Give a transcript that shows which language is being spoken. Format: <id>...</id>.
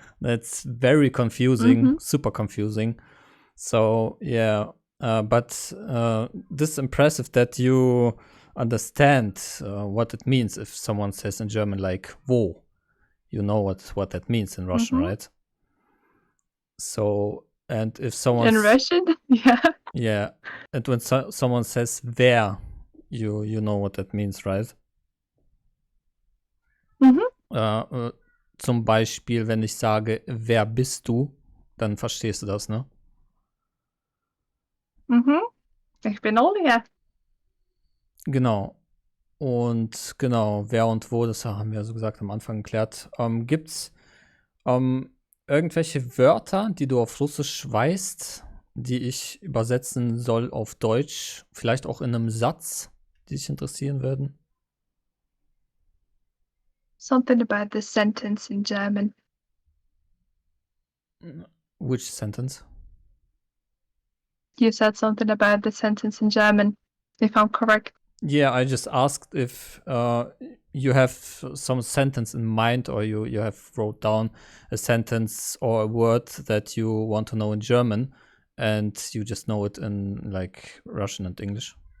<en>That's very confusing, super confusing. So yeah, but this is impressive that you understand what it means if someone says in German like wo. You know what that means in Russian, right? So, and if someone In Russian, yeah. Yeah, and when someone says wer, you know what that means, right?</en> <de>Zum Beispiel, wenn ich sage, wer bist du, dann verstehst du das, ne? Ich bin Olia. Genau. Und genau, wer und wo, das haben wir so gesagt am Anfang geklärt. Gibt's irgendwelche Wörter, die du auf Russisch weißt, die ich übersetzen soll auf Deutsch? Vielleicht auch in einem Satz, die dich interessieren würden?</de> <en>Something about the sentence in German. Which sentence? You said something about the sentence in German, if I'm correct. Yeah, I just asked if you have some sentence in mind, or you have wrote down a sentence or a word that you want to know in German, and you just know it in like Russian and English.</en>